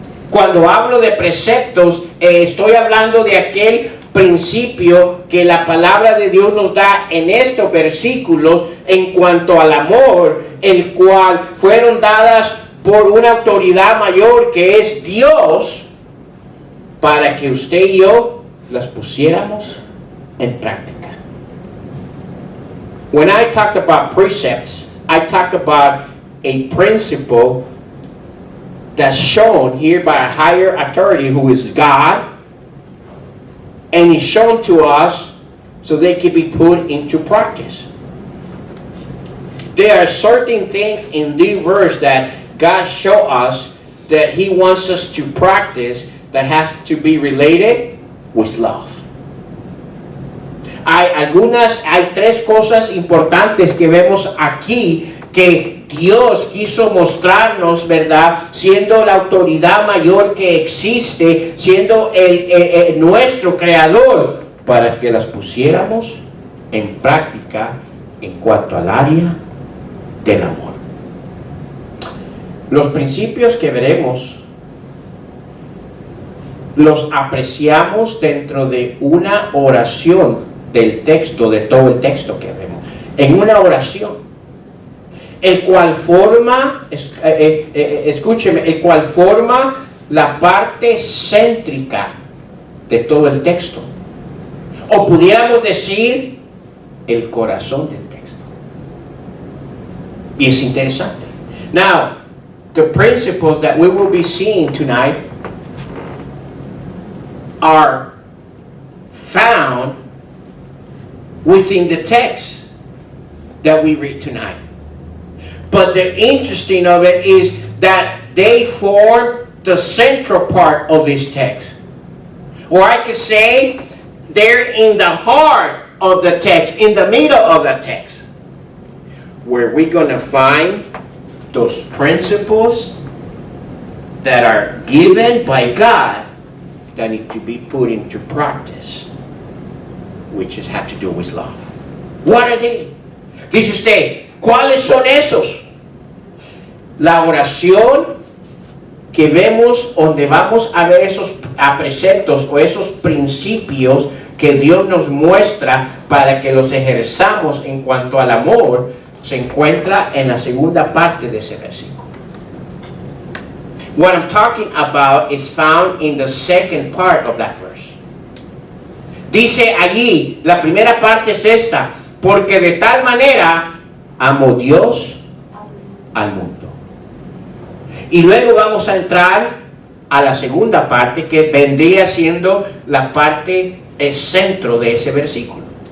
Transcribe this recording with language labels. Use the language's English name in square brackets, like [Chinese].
[Spanish] Cuando hablo de preceptos, estoy hablando de aquel principio que la palabra de Dios nos da en estos versículos en cuanto al amor, el cual fueron dadas por una autoridad mayor que es Dios, para que usted y yo las pusiéramos en práctica. [English] When I talk about precepts, I talk about a principle that's shown here by a higher authority who is God, and is shown to us so they can be put into practice. There are certain things in this verse that God shows us that He wants us to practice that has to be related with love. [Spanish] Hay tres cosas importantes que vemos aquí que Dios quiso mostrarnos, ¿verdad? Siendo la autoridad mayor que existe, siendo nuestro creador, para que las pusiéramos en práctica en cuanto al área del amor. Los principios que veremos los apreciamos dentro de una oración del texto, de todo el texto que vemos. En una oración. El cual forma, escúcheme, el cual forma la parte céntrica de todo el texto. O pudiéramos decir, el corazón del texto. Y es interesante. [English] Now, the principles that we will be seeing tonight are found within the text that we read tonight. But the interesting of it is that they form the central part of this text. Or I could say they're in the heart of the text, in the middle of the text, where we're going to find those principles that are given by God that need to be put into practice, which have to do with love. What are they? [Spanish] Dice usted, ¿cuáles son esos? La oración que vemos, donde vamos a ver esos preceptos o esos principios que Dios nos muestra para que los ejerzamos en cuanto al amor, se encuentra en la segunda parte de ese versículo. [English] What I'm talking about is found in the second part of that verse. [Spanish] Dice allí, la primera parte es esta, porque de tal manera amó Dios al mundo. Y luego vamos a entrar a la segunda parte, que vendría siendo la parte centro de ese versículo.